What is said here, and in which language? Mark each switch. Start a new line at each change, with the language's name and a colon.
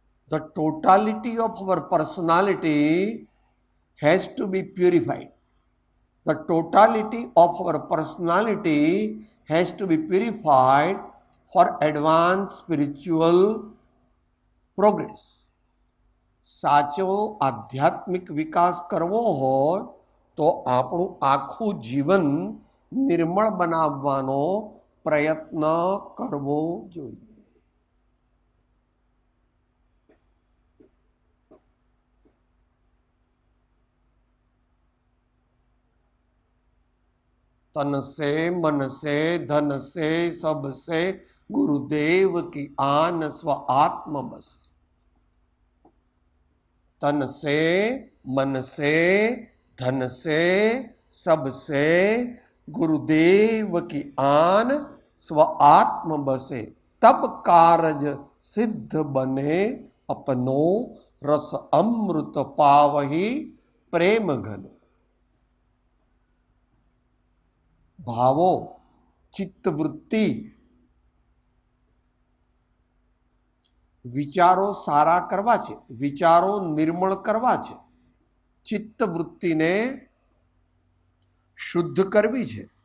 English: The totality of our personality has to be purified. The totality of our personality has to be purified for advanced spiritual progress.
Gujarati: સાચો આધ્યાત્મિક વિકાસ કરવો હોય તો આપણું આખું જીવન નિર્મળ બનાવવાનો પ્રયત્ન કરવો જોઈએ.
Hindi: तन से मन से धन से सब से गुरुदेव की आन स्व आत्म बस. तन से मन से धन से सब से गुरुदेव की आन स्व आत्म बसे. तब कारज सिद्ध बने अपनो रस अमृत पावही प्रेम घन.
Gujarati: ભાવો, ચિત્તવૃત્તિ, વિચારો સારા કરવા છે, વિચારો નિર્મળ કરવા છે, ચિત્તવૃત્તિને શુદ્ધ કરવી છે.